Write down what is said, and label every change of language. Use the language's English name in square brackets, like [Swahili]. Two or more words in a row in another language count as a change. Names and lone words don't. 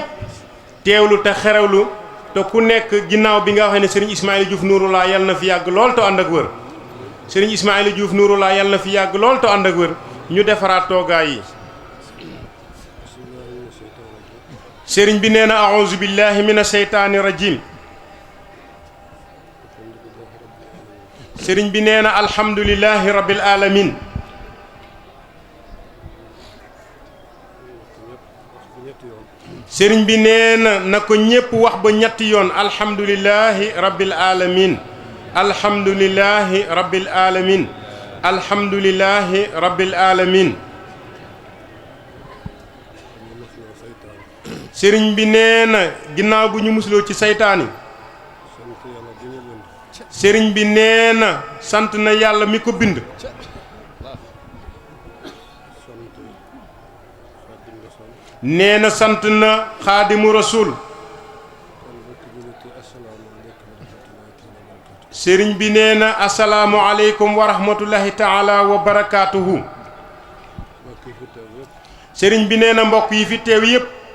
[Wolof] teewlu te xerewlu te ku nekk ginnaaw bi nga xam ne Serigne Ismaïla Diouf Nouroullah yal na fi yàgg lool te ànd ak wër Serigne Ismaïla Diouf Nouroullah yal na fi yàgg lool te ànd ak wër ñu defaraat toogaay yi sëriñ bi nee na [Arabic] أعوذ بالله من الشيطان الرجيم [Wolof] sëriñ bi nee na [Arabic] الحمد لله رب العالمين [Wolof] sëriñ bi nee na ko ñépp wax ba ñetti yoon [Arabic] الحمد لله رب العالمين الحمد لله رب العالمين الحمد لله رب العالمين [Wolof] sëriñ bi nee na ginnaaw bu ñu musloo ci saytaani sëriñ bi nee na sant na yàlla mi ko bind nee na sant na xaadimu rasul sëriñ bi nee na [Arabic] السلام عليكم ورحمة الله تعالى وبركاته [Wolof] sëriñ bi nee na mbokk yi fi teew yépp